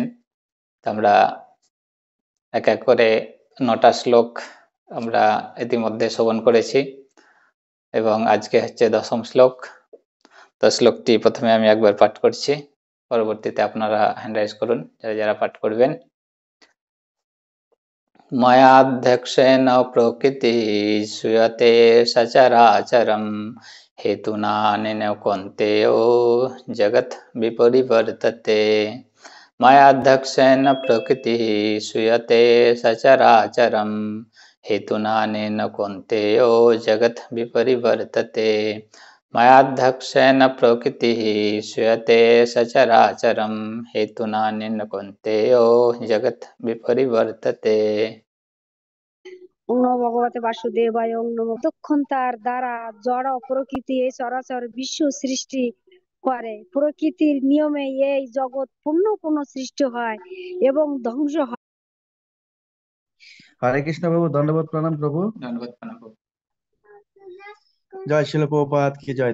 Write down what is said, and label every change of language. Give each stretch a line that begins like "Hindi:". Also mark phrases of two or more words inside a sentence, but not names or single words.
Bangla: আমরা এক এক করে 9টা শ্লোক আমরা ইতিমধ্যে শ্রবণ করেছি এবং আজকে হচ্ছে 10ম শ্লোক। তো শ্লোকটি প্রথমে আমি একবার পাঠ করছি, পরবর্তীতে আপনারা
English: hand raise
Bangla: করুন যারা যারা পাঠ করবেন।
Sanskrit: मयाध्यक्षेण प्रकृति श्रूयते सचराचरं हेतुनानेन कौन्तेयो जगत् विपरिवर्तते। मयाध्यक्षेण प्रकृति श्रूयते सचराचरं हेतुनानेन कौन्तेयो जगत् विपरिवर्तते। मयाध्यक्षेण प्रकृति श्रूयते सचराचरं हेतुनानेन कौन्तेयो जगत् विपरिवर्तते। ওম নমো ভগবতে বাসুদেবায় ওম নমো।
Bangla: তৎক্ষণাৎ দ্বারা জড় প্রকৃতি এই চরাচর বিশ্ব সৃষ্টি করে। প্রকৃতির নিয়মে এই জগৎ পূর্ণ পূর্ণ সৃষ্টি হয় এবং ধ্বংস হয়। হরে কৃষ্ণ প্রভু, দণ্ডবোধ প্রণাম প্রভু। ধন্যবাদ প্রণাম। জয় শিল প্রভুপাদ কি জয়।